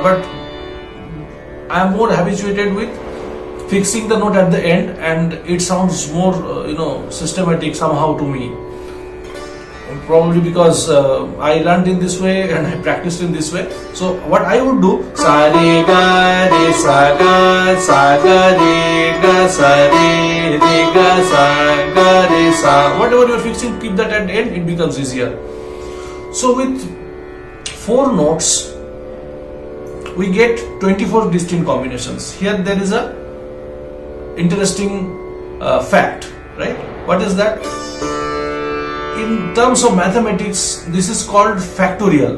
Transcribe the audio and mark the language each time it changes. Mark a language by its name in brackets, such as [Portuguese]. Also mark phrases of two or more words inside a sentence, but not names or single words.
[English] But I am more habituated with fixing the note at the end, and it sounds more systematic somehow to me. Probably because I learned in this way and I practiced in this way. So what I would do, sa re ga re sa ga re ga sa re ga sa ga re sa. Whatever you are fixing, keep that at the end, it becomes easier. So with 4 notes, we get 24 distinct combinations. Here there is a interesting fact, right? What is that? In terms of mathematics, this is called factorial.